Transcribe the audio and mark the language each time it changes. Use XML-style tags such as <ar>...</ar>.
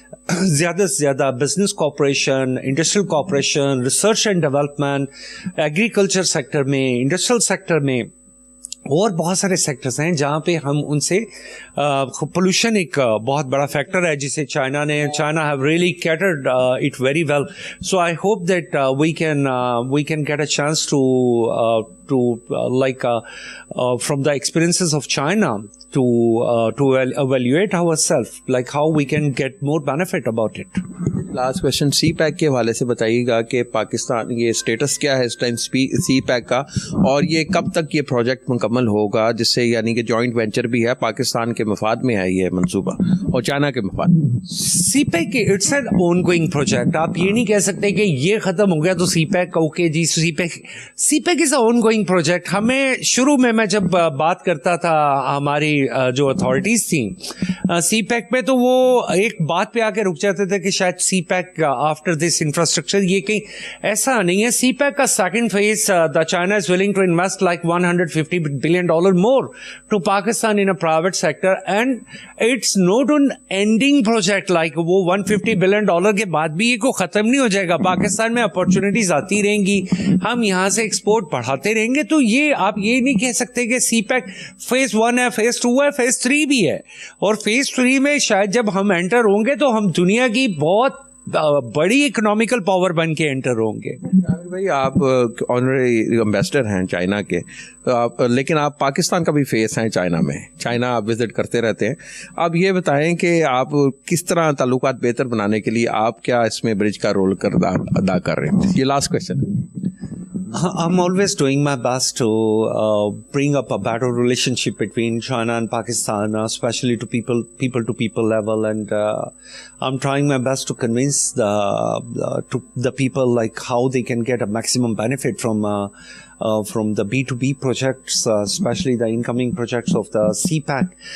<ur>زیادہ سے زیادہ business cooperation, industrial cooperation, research and development, agriculture sector میں، انڈسٹریل سیکٹر میں، اور بہت سارے سیکٹرز ہیں جہاں پہ ہم ان سے پولوشن ایک بہت بڑا فیکٹر ہے جسے</ur> <en>China have really catered it very well. So I hope that we can get a chance to like from the experiences of China to evaluate ourselves, like how we can get more benefit about it.</en> <ur>Last question C pack کے حوالے سے بتائیے گا کہ پاکستان یہ status کیا ہے اس time سی pack کا، اور یہ کب تک یہ پروجیکٹ مکمل ہوگا، جس سے یعنی کہ جوائنٹ وینچر بھی ہے، پاکستان کے مفاد میں ہے یہ منصوبہ اور چائنا کے مفاد. سی pack</ur> <en>it's an ongoing project,</en> <ur>آپ یہ نہیں کہہ سکتے کہ یہ ختم ہو گیا تو سی pack okay جی.</ur> <en>CPEC is a ongoing project.</en> <ur>ہمیں شروع میں جب بات کرتا تھا ہماری جو اتھارٹیز تھیں سی پیک میں، تو وہ ایک بات پہ آ کے رک جاتے تھے کہ شاید سی پیک</ur> <en>after this infrastructure,</en> <ur>یہ کہیں ایسا نہیں ہے. سی پیک کا second phase</ur> <en>The China is willing to invest like $150 billion more to Pakistan in a private sector, and it's not an ending project.</en> <ur>like وہ $150 billion کے بعد بھی یہ کو ختم نہیں ہو جائے گا. پاکستان میں اپارچونیٹیز آتی رہیں گی، ہم یہاں سے ایکسپورٹ بڑھاتے رہیں گے. تو یہ آپ یہ نہیں کہہ سکتے کہ سی پیک فیز 1 ہے، فیز 2 ہے، فیز 3 بھی ہے، اور فیز 3 میں شاید جب ہم انٹر ہوں گے تو ہم دنیا کی بہت بڑی اکنامیکل پاور بن کے انٹر ہوں گے. بھائی آپ آنریری امبیسڈر ہیں چائنا کے، لیکن آپ پاکستان کا بھی فیس ہیں چائنا میں، چائنا آپ وزٹ کرتے رہتے ہیں. آپ یہ بتائیں کہ آپ کس طرح تعلقات بہتر بنانے کے لیے آپ کیا اس میں برج کا رول ادا کر رہے ہیں؟ یہ last question.</ur> <en>I'm always doing my best to bring up a better relationship between China and Pakistan, especially to people level, and I'm trying my best to convince the people like how they can get a maximum benefit from the B2B projects, especially the incoming projects of the CPAC.</en>